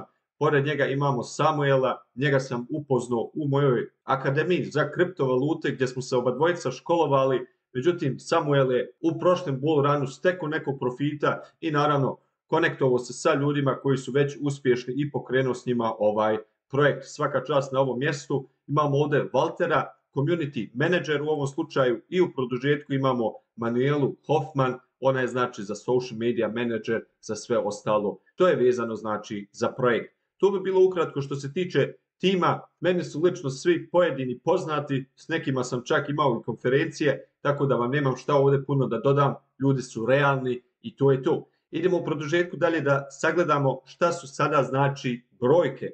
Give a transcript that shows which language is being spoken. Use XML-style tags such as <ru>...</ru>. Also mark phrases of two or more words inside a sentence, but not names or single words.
<bs>Pored njega imamo Samuela, njega sam upoznao u mojoj akademiji za kriptovalute gdje smo se oba dvojica školovali, međutim Samuel je u prošlom bull runu stekao nekog profita i naravno konektovao se sa ljudima koji su već uspješni i pokrenuo s njima ovaj projekt. Svaka čast na ovom mjestu. Imamo ovdje Valtera,</bs> <en>community manager</en> <bs>u ovom slučaju i u produžetku imamo Manuelu Hoffman, ona je znači za</bs> <en>social media manager,</en> <bs>za sve ostalo. To je vezano znači za projekt. To bi bilo ukratko što se tiče tima. Meni su lično svi pojedini poznati, s nekima sam čak imao i konferencije, tako da vam nemam šta ovdje puno da dodam. Ljudi su realni i to je to. Idemo u produžetku dalje da sagledamo šta su sada znači brojke.</bs>